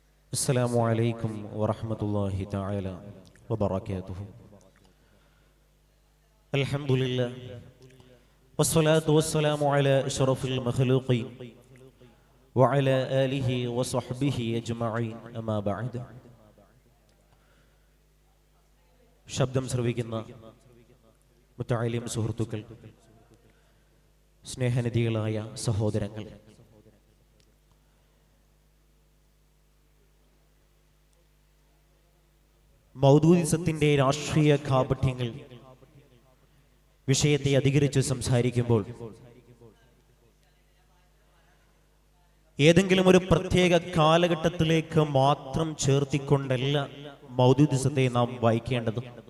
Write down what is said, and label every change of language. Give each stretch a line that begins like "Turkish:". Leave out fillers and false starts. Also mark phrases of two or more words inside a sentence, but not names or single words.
Arabic: السلام عليكم ورحمة الله تعالى وبركاته. الحمد لله والصلاة والسلام على أشرف المخلوقين وعلى آله وصحبه أجمعين أما بعد.
Malayalam: ശബ്ദം ശ്രവിക്കുന്ന മുത്തഅലിം സുഹൃത്തുക്കൾ, സ്നേഹനിധികളായ സഹോദരങ്ങൾ, മൗദൂദിസത്തിന്റെ രാഷ്ട്രീയ കാപട്യങ്ങൾ വിഷയത്തെ അധികരിച്ച് സംസാരിക്കുമ്പോൾ ഏതെങ്കിലും ഒരു പ്രത്യേക കാലഘട്ടത്തിലേക്ക് മാത്രം ചേർത്തിക്കൊണ്ടല്ല മൗദൂദിസത്തെ നാം വായിക്കേണ്ടത്.